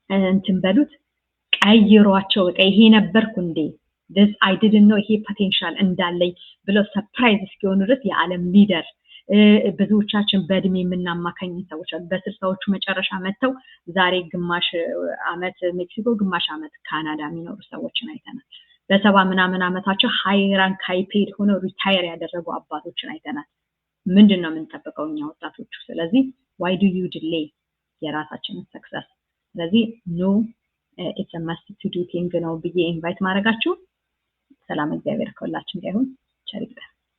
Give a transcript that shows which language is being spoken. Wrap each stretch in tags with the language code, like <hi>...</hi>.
<am>እንትን በሉት ቀይሯቸው። በቃ ይሄ ነበርኩ እንዴ</am> <en>this I didn't know</en> <am>ይሄ ፖቴንሻል እንዳለኝ ብለው ሰርፕራይዝ እስኪሆኑ ድረስ የዓለም ሊደር ብዙዎቻችን በእድሜ የምናማካኝ ሰዎች በ60ዎቹ መጨረሻ መተው ዛሬ ግማሽ አመት ሜክሲኮ ግማሽ አመት ካናዳ የሚኖሩ ሰዎችን አይተናል። በሰባ ምናምን አመታቸው ሃይ ራንክ ሃይ ፔድ ሆነው ሪታየር ያደረጉ አባቶችን አይተናል። ምንድነው የምንጠብቀው እኛ ወጣቶቹ? ስለዚህ</am> <en>why do you delay</en> <am>የራሳችንን ሰክሰስ? ስለዚህ</am> <en>no it's a must to do thing</en> <am>ነው ብዬ ኢንቫይት ማድረጋችሁ። ሰላም እግዚአብሔር ከሁላችን ጋር ይሁን። ቸር ይግጠም።</am>